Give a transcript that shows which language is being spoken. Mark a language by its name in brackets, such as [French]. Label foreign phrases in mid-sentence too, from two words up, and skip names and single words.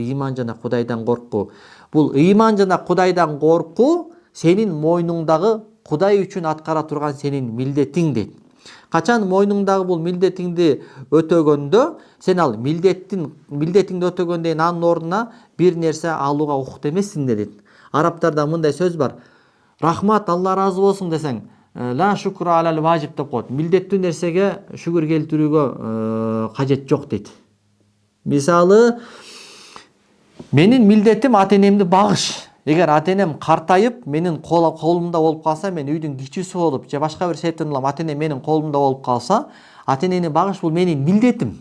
[Kyrgyz] Ыйман жана Кудайдан коркуу. Бул ыйман жана Кудайдан коркуу сенин мойнуңдагы Кудай үчүн аткара турган сенин милдетиң дейт. Качан мойнуңдагы бул милдетиңди өтөгөндө сен ал милдетиңди өтөгөндөн кийин анын ордуна бир нерсе алууга укуктуу эмессиң дейт. Арабтарда мындай сөз бар. Рахмат, Алла ыраазы болсун десең, [Arabic] لا شكر على الواجب [Kyrgyz] деп коет. Милдеттүү нерсеге шүгүр келтирүүгө кажет жок дейт. Мисалы, менин милдетим ата-энемди багыш. Эгер ата-энем картайып, менин колумда болуп калса, мен үйдүн кичүүсү болуп, же башка бир себептен улам ата-энем менин колумда болуп калса, ата-энени багыш бул менин милдетим.